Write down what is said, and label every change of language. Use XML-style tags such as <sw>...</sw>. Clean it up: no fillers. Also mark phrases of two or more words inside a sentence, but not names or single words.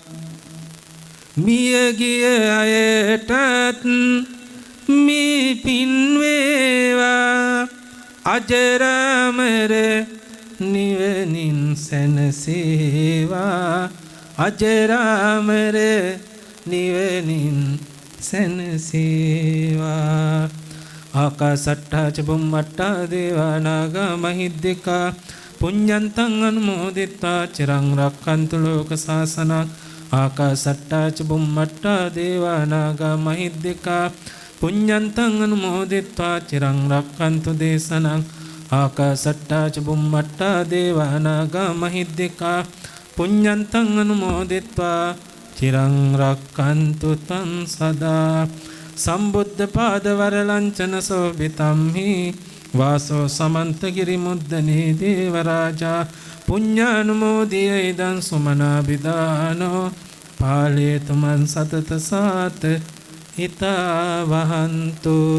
<si>මියගිය අයටත් මේ පින් වේවා. අජරාමර නිවනින් සැනසේවා. අජරාමර නිවනින් සැනසේවා.</si> <pi>ආකාසට්ටා ච බුම්මට්ටා දේවා නාග මහිද්దికා පුඤ්ඤන්තං අනුමෝදිත්වා චිරං රක්ඛන්තු ලෝක සාසනං. ආකාසට්ටා ච බුම්මට්ටා දේවා නාග මහිද්దికා පුඤ්ඤන්තං අනුමෝදිත්වා චිරං රක්ඛන්තු දේශනං. ආකාසට්ටා ච බුම්මට්ටා දේවා නාග මහිද්దికා පුඤ්ඤන්තං අනුමෝදිත්වා චිරං රක්ඛන්තු තං සදා. සම්බුද්ධ පාද වරලංචන සෝභිතම්හි වාසෝ සමන්ත ගිරි මුද්දනේ දේවරාජා පුඤ්ඤානුමෝදිය ඉදං සුමනා බිදානෝ පාලේතු මන් සතත සාත හිතා වහන්තු.</pi>